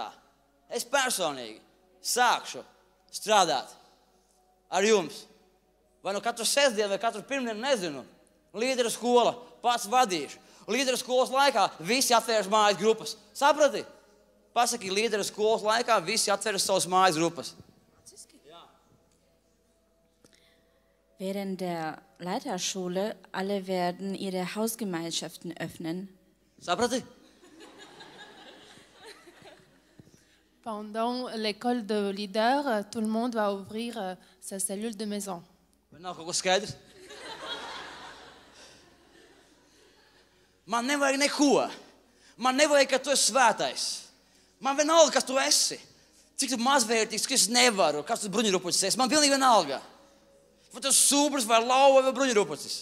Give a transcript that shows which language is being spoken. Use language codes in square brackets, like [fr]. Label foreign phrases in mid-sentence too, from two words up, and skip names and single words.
[lv] Es personīgi sākšu strādāt ar jums. Vai nu katru sestdienu, vai katru pirmdienu, nezinu. Līderu skola, pats vadīšu. Līderu skolas laikā visi atvērs mājas grupas. Saprati? Pasaki, līderu skolas laikā visi atvērs savas mājas grupas. [de] Während der Leiterschule alle werden ihre Hausgemeinschaften öffnen. [lv] Saprati? [fr] Pendant l'école de leader, tout le monde va ouvrir sa cellule de maison. [lv] Vai nav kaut kas skaidrs? Man nevajag neko. Man nevajag, ka tu esi svētais. Man vienalga, kas tu esi. Cik tu mazvērtīgs, ka es nevaru. Kas tu bruņurupucis esi? Man pilnīgi vienalga. Vai tu sūbris, vai lauva, vai bruņurupucis.